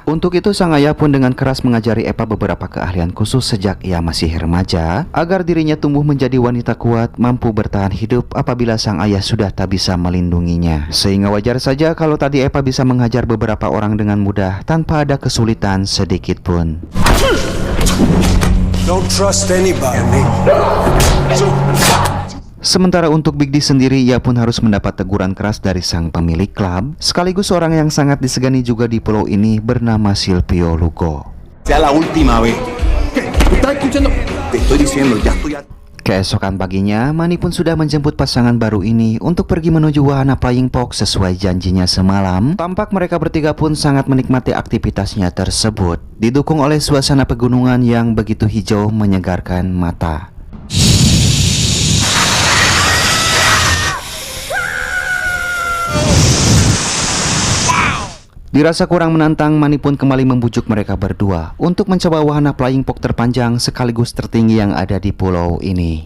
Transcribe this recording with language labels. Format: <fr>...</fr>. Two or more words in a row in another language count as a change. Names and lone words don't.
<id>Untuk itu sang ayah pun dengan keras mengajari Eva beberapa keahlian khusus sejak ia masih remaja, agar dirinya tumbuh menjadi wanita kuat, mampu bertahan hidup apabila sang ayah sudah tak bisa melindunginya. Sehingga wajar saja kalau tadi Eva bisa menghajar beberapa orang dengan mudah tanpa ada kesulitan sedikit pun.</id> <en>Don't trust anybody.</en> <id>Sementara untuk Big Diz sendiri, ia pun harus mendapat teguran keras dari sang pemilik klub, sekaligus orang yang sangat disegani juga di pulau ini bernama Silvio Lugo.</id> <es>Sea la última vez. ¿Estás escuchando? Te estoy diciendo, ya estoy...</es> <id>Keesokan paginya, Manny pun sudah menjemput pasangan baru ini untuk pergi menuju wahana</id> <en>flying fox</en> <id>sesuai janjinya semalam. Tampak mereka bertiga pun sangat menikmati aktivitasnya tersebut, didukung oleh suasana pegunungan yang begitu hijau menyegarkan mata. Dirasa kurang menantang, Manny pun kembali membujuk mereka berdua untuk mencoba wahana</id> <en>flying fox</en> <id>terpanjang sekaligus tertinggi yang ada di pulau ini.</id>